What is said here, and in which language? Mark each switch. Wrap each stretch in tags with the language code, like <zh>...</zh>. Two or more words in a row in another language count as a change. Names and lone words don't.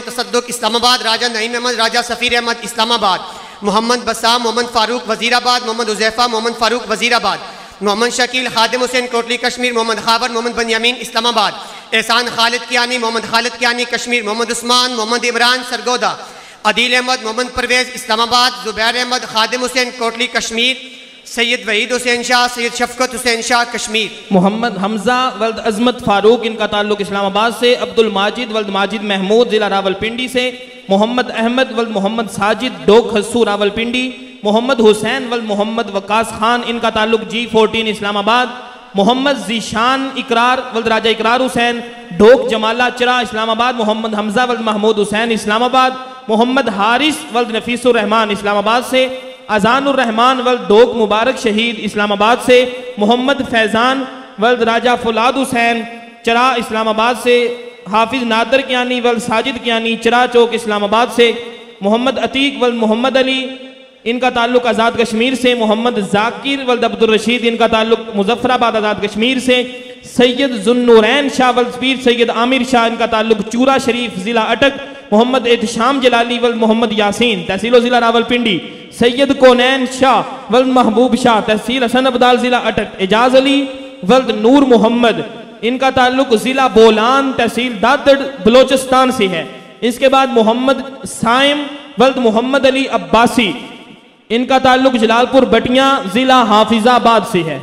<ur>تصدق اسلام آباد، راجہ نعیم احمد راجہ سفیر احمد اسلام آباد، محمد بسام محمد فاروق وزیرآباد، محمد حذیفہ محمد فاروق وزیرآباد، محمد شکیل خادم حسین کوٹلی کشمیر، محمد خابر محمد بنیامین اسلام آباد، احسان خالد کیانی محمد خالد کیانی کشمیر، محمد عثمان محمد عمران سرگودھا، عدیل احمد محمد پرویز اسلام آباد، زبیر احمد خادم حسین کوٹلی کشمیر، سید وحید حسین شاہ سید شفقت حسین شاہ کشمیر, محمد حمزہ ولد عظمت فاروق ان کا تعلق اسلام آباد سے، عبدالماجد ولد ماجد محمود ضلع راولپنڈی سے, محمد احمد ولد محمد ساجد ڈھوک کھسو راولپنڈی، محمد حسین ولد محمد وقاص خان ان کا تعلق G14 اسلام آباد، محمد ذیشان اقرار ولد راجہ اقرار حسین ڈھوک جمالہ چیرا اسلام آباد، محمد حمزہ ولد محمود حسین اسلام آباد، محمد حارث ولد نفیس الرحمان اسلام آباد سے، اذان الرحمان ولد ڈھوک مبارک شہید اسلام آباد سے, محمد فیضان ولد راجہ فولاد حسین چرہ اسلام آباد سے، حافظ نادر کیانی ولد ساجد کیانی چرہ چوک اسلام آباد سے، محمد عتیق ولد محمد علی ان کا تعلق آزاد کشمیر سے، محمد ذاکر ولد عبدالرشید ان کا تعلق مظفرآباد آزاد کشمیر سے، سید ذوالنورین شاہ ولد پیر سید عامر شاہ ان کا تعلق چورہ شریف ضلع اٹک، محمد احتشام جلالی ولد محمد یاسین تحصیل ضلع راولپنڈی، سید کونین شاہ ولد محبوب شاہ تحصیل حسن ابدال ضلع اٹک، اعجاز علی ولد نور محمد ان کا تعلق ضلع بولان تحصیل دادڑ بلوچستان سے ہے. اس کے بعد محمد صائم ولد محمد علی عباسی ان کا تعلق جلال پور بٹیا ضلع حافظ آباد سے ہے.</ur>